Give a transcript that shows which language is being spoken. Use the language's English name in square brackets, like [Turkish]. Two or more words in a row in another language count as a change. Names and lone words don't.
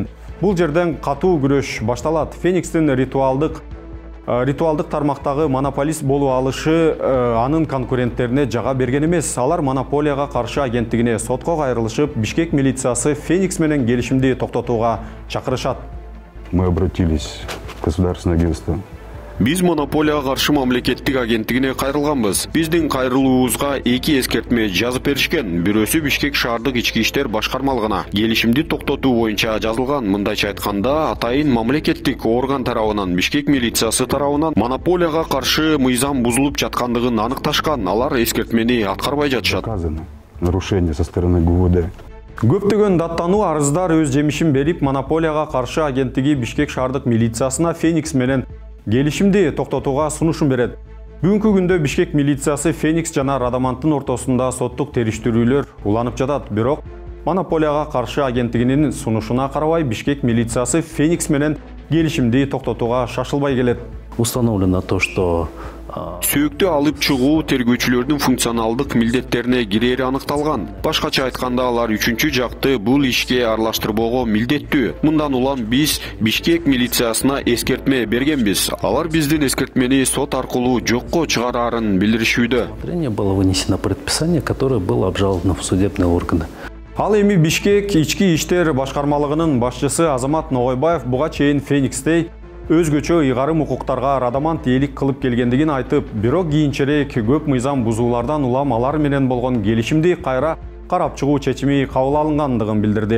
[Kyrgyz] Бул жерден катуу күрөш башталат. Феникстин ритуалдык тармактагы монополист болуп алышы анын конкуренттерине жага берген эмес. Алар монополияга каршы агенттигине сотко кайрылышып, Бишкек милициясы Феникс менен келишимди токтотууга чакырышат. [Russian] Мы обратились в государственное агентство. [Kyrgyz] Биз монополияга каршы мамлекеттик агенттигине кайрылганбыз. Биздин кайрылуубузга 2 эскертме жазып беришкен. Бирөөсү Бишкек шаардык ички иштер башкармалыгына келишимди токтотуу боюнча жазылган. Мындайча айтканда, атайын мамлекеттик орган тарабынан Бишкек милициясы тарабынан монополияга каршы мыйзам бузулуп жаткандыгын аныкташкан. Алар эскертмени аткарбай жатышат. [Russian] Доказано нарушение со стороны ГУВД. [Kyrgyz] Көптөгөн даттануу арыздар өз жемишин берип, монополияга каршы агенттиги Бишкек шаардык милициясына Феникс менен келишимди токтотууга сунушун берет. Бүгүнкү күндө Бишкек милициясы Феникс жана Радаманттын ортосунда соттук териштирүүлөр уланып жатат. Бирок монополияга каршы агенттигинин сунушуна карабай Бишкек милициясы Феникс менен келишимди токтотууга шашылбай келет. [Russian] Установлено то, что [Kyrgyz] Сөөктү алып чыгуу тергөөчүлөрдүн функционалдык милдеттерине кирери аныкталган. Башкача айтканда алар үчүнчү жакты бул ишке аралаштырбоого милдеттүү. Мындан улам биз Бишкек милициясына эскертме бергенбиз. Алар биздин эскертмени сот аркылуу жокко чыгарарын билдиришүүдө. [Russian] Было вынесено предписание, которое было обжаловано в судебные органы. [Kyrgyz] Ал эми Бишкек ички иштер башкармалыгынын башчысы Азамат Ногойбаев буга чейин Феникстей өзгөчө ыйгарым укуктарга радамант ээлик кылып келгендигин айтып, бирок кийинчерээк көп мыйзам бузуулардан улам алар менен болгон келишимди кайра карап чыгуу чечими кабыл алынгандыгын билдирди.